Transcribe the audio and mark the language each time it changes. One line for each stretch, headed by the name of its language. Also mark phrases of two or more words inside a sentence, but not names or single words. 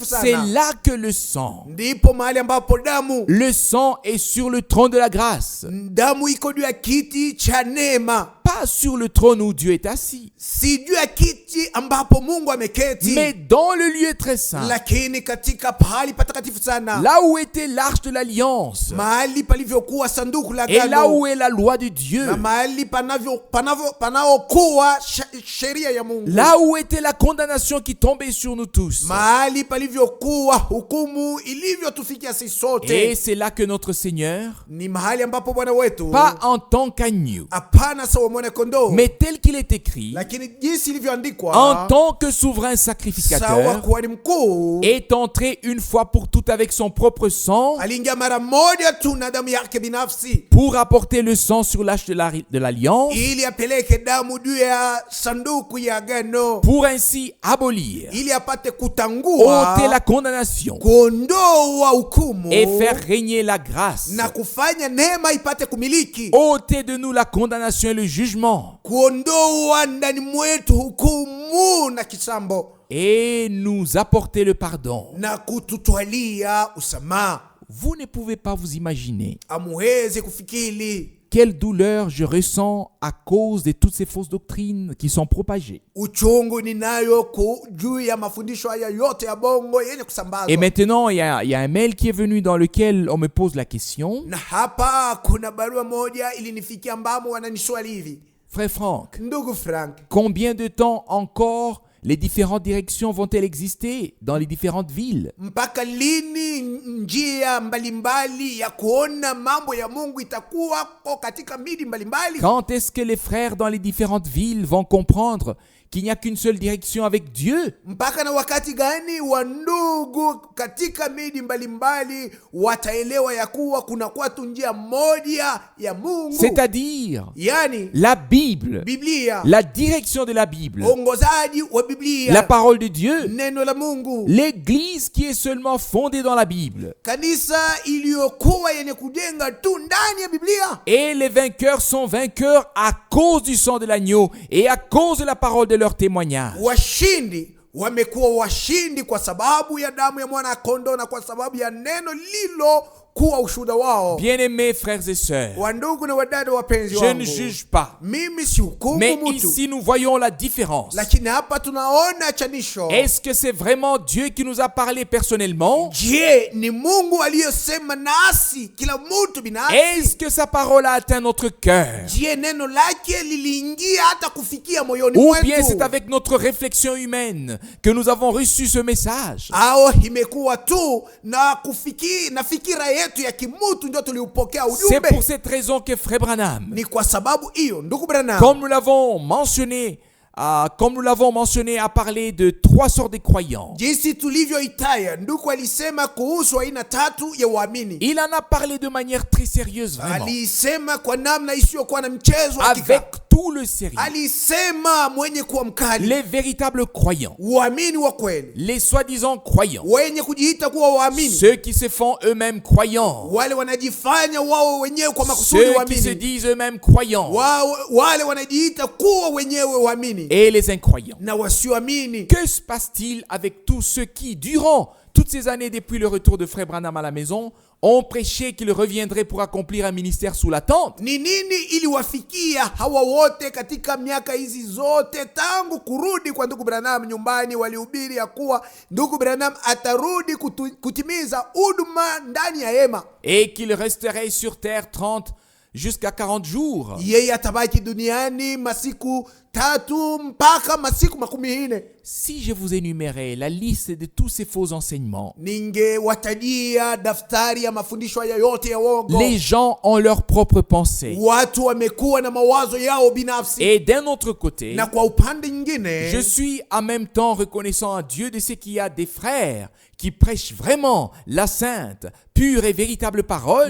French: C'est
Swahili: sana.
French: là que le sang,
Swahili: Ndipo mahali ambapo damu
French: le sang est sur le trône de la grâce.
Swahili: damu iko juu ya kiti cha neema,
French: Pas sur le trône où Dieu est assis,
Swahili: si juu ya kiti ambapo Mungu ameketi,
French: mais dans le lieu très saint.
Swahili: lakini katika pahali patakatifu sana,
French: Là où était l'Arche de l'Alliance.
Swahili: mahali palivyokuwa sanduku la
French: Et là où
Swahili: agano,
French: est la loi de Dieu.
Swahili: na mahali panaokuwa sheria ya Mungu,
French: Là où était la condamnation qui tombait sur nous tous.
Swahili: mahali palivyokuwa hukumu ilivyotufikia sisi
French: Et
Swahili: sote,
French: c'est là que notre Seigneur,
Swahili: ni mahali ambapo Bwana wetu,
French: pas en tant qu'agneau,
Swahili: hapana sawa mwana kondoo,
French: mais tel qu'il est écrit,
Swahili: lakini jinsi ilivyoandikwa,
French: en tant que souverain
Swahili: sawa
French: sacrificateur,
Swahili: kuhani mkuu,
French: est entré une fois pour toutes avec son propre sang
Swahili: aliingia mara moja tu na damu yake binafsi
French: pour apporter le sang sur l'Arche de l'Alliance,
Swahili: ili apeleke damu juu ya sanduku ya agano,
French: pour ainsi abolir,
Swahili: ili apate
French: ôter
Swahili: kutangua,
French: la condamnation
Swahili: kuondoa hukumu
French: et faire régner la grâce,
Swahili: na kufanya neema ipate kumiliki,
French: ôter de nous la condamnation et le jugement,
Swahili: kuondoa ndani mwetu hukumu na kisambo,
French: et nous apporter le pardon.
Swahili: na kututwalia usamaha.
French: Vous ne pouvez pas vous imaginer
Swahili: Amuwezi kufikiri
French: quelle douleur je ressens à cause de toutes ces fausses doctrines qui sont propagées.
Swahili: uchungu ninayo juu ya mafundisho haya yote ya bongo yenye kusambazwa.
French: Et maintenant, il y a un mail qui est venu dans lequel on me pose la question.
Swahili: Na hapa kuna barua moja ilinifikia ambamo wananiswali hivi:
French: Frère Franck,
Swahili: Ndugu Frank,
French: combien de temps encore les différentes directions vont-elles exister dans les différentes villes?
Swahili: mpaka lini njia mbalimbali ya kuona mambo ya Mungu itakuwako katika miji mbalimbali?
French: Quand est-ce que les frères dans les différentes villes vont comprendre qu'il n'y a qu'une seule direction avec Dieu?
Swahili: Mpaka na wakati gani wandugu katika miji mbalimbali wataelewa ya kuwa kuna kwa tu njia moja ya Mungu?
French: C'est-à-dire
Swahili: Yani
French: la Bible,
Swahili: Biblia,
French: la direction de la Bible,
Swahili: ongozaji wa Biblia,
French: la parole de Dieu,
Swahili: neno la Mungu,
French: l'Église qui est seulement fondée dans la Bible.
Swahili: kanisa iliyokuwa yenye kujenga tu ndani ya Biblia.
French: Et les vainqueurs sont vainqueurs à cause du sang de l'agneau et à cause de la parole de leur témoignage.
Swahili: Washindi wamekuwa washindi kwa sababu ya damu ya mwana kondoo na kwa sababu ya neno lilo kuwa ushuhuda wao.
French: Bien-aimés frères et sœurs,
Swahili: Wandugu na wadada wapenzi
French: je
Swahili: wangu,
French: ne juge pas,
Swahili: mimi si hukumu
French: mais
Swahili: mtu,
French: ici nous voyons la différence.
Swahili: lakini hapa tunaona chanisho.
French: Est-ce que c'est vraiment Dieu qui nous a parlé personnellement?
Swahili: Je, ni Mungu aliyosema nasi kila mtu binafsi?
French: Est-ce que sa parole a atteint notre cœur?
Swahili: Je, neno lake liliingia hata kufikia moyoni
French: Ou bien c'est
Swahili: mwetu?
French: avec notre réflexion humaine que nous avons reçu ce message?
Swahili: Au imekuwa tu na fikira yetu ya kimutu ndio tuliupokea
French: C'est
Swahili: ujumbe?
French: pour cette raison que Frère Branham,
Swahili: Ni kwa sababu hiyo ndugu Branham,
French: comme nous l'avons mentionné, a parlé de 3 sortes de croyants.
Swahili: jinsi tulivyoitaya, ndugu alisema kuhusu aina tatu ya waamini.
French: Il en a parlé de manière très sérieuse, vraiment,
Swahili: Alisema kwa namna isiyokuwa na mchezo,
French: avec
Swahili: hakika.
French: tout le sérieux.
Swahili: Alisema mwenye kuwa mkali,
French: Les véritables croyants,
Swahili: waamini wa kweli,
French: les soi-disant croyants,
Swahili: wenye kujiita kuwa waamini,
French: ceux qui se font eux-mêmes croyants,
Swahili: wale wanajifanya wao wenyewe kwa makusudi
French: ceux qui se
Swahili: waamini,
French: disent eux-mêmes croyants,
Swahili: wale wanajiita kuwa wenyewe waamini
French: et les incroyants.
Swahili: na wasioamini.
French: Que se passe-t-il avec tous ceux qui, durant toutes ces années depuis le retour de Frère Branham à la maison, ont prêché qu'il reviendrait pour accomplir un ministère sous la tente?
Swahili: Ni nini iliwafikia hawa wote katika miaka hizi zote tangu kurudi kwa ndugu Branham nyumbani? Walihubiri ya kuwa ndugu Branham atarudi kutimiza huduma ndani ya hema,
French: Et qu'il resterait sur terre 30 jusqu'à 40 jours.
Swahili: yeye atabaki duniani masiku 3 mpaka masiku 14.
French: Si je vous énumérais la liste de tous ces faux enseignements,
Swahili: Ningewatajia daftari ya mafundisho haya yote ya uongo.
French: les gens ont leurs propres pensées.
Swahili: Watu wamekuwa na mawazo yao binafsi,
French: Et d'un autre côté,
Swahili: na kwa upande nyingine
French: je suis en même temps reconnaissant à Dieu de ce qu'il y a des frères qui prêchent vraiment la sainte, pure et véritable parole.